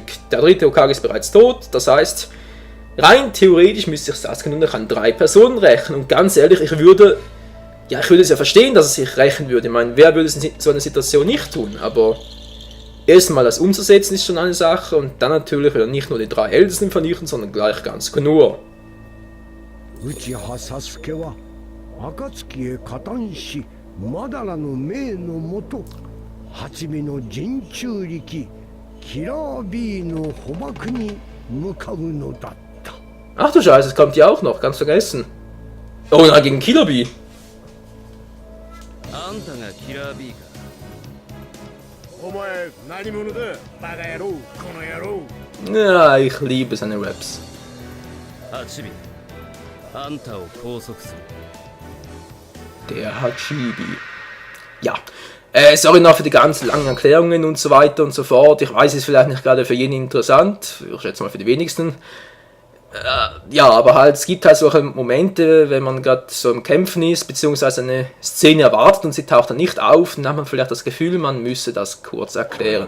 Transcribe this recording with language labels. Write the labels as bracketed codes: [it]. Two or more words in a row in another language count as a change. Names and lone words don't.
[de] Der dritte Hokage ist bereits tot, das heißt, rein theoretisch müsste ich Sasuke nur noch an 3 Personen rechnen. Und ganz ehrlich, ich würde es ja verstehen, dass er sich rächen würde. Ich meine, wer würde es in so einer Situation nicht tun? Aber erstmal das umzusetzen ist schon eine Sache. Und dann natürlich will er nicht nur die 3 Ältesten vernichten, sondern gleich ganz Konoha. [ja] 内葉サスケは暁へ加担しマダラの命のもと八尾の陣中力キラー B の捕獲に向かうのだった。 [de] Ach du Scheiße, es kommt ja auch noch, ganz vergessen. Oh nein, gegen Killer Bee. [ja] あんたがキラー B か。お前何者だバカ野郎この野郎 [de] Ja, ich liebe seine Raps. [ja] 八尾、あんたを拘束する。 [de] Der Hachibi. Ja. Sorry noch für die ganz langen Erklärungen und so weiter und so fort. Ich weiß, es ist vielleicht nicht gerade für jeden interessant. Ich schätze mal für die wenigsten. Ja, aber halt, es gibt halt solche Momente, wenn man gerade so im Kämpfen ist, beziehungsweise eine Szene erwartet und sie taucht dann nicht auf, dann hat man vielleicht das Gefühl, man müsse das kurz erklären.